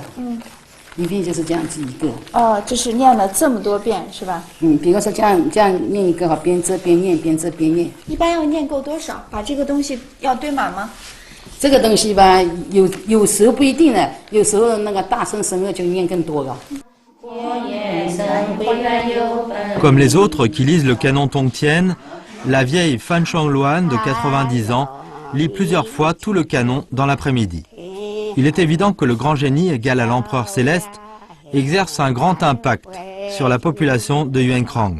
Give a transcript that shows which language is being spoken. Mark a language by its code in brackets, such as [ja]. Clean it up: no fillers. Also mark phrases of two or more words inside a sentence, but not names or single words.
[zh] 一片就是这样子一个。哦，就是念了这么多遍是吧？比如说这样念一个哈，边遮边念，边遮边念。一般要念够多少？把这个东西要堆满吗？这个东西吧，有时候不一定的，有时候那个大声声乐就念更多了。 [fr] Comme les autres qui lisent le canon Tongtian, la vieille Fan Shangluan de 90 ans lit plusieurs fois tout le canon dans l'après-midi. Il est évident que le grand génie égal à l'empereur céleste exerce un grand impact sur la population de Yuankrang.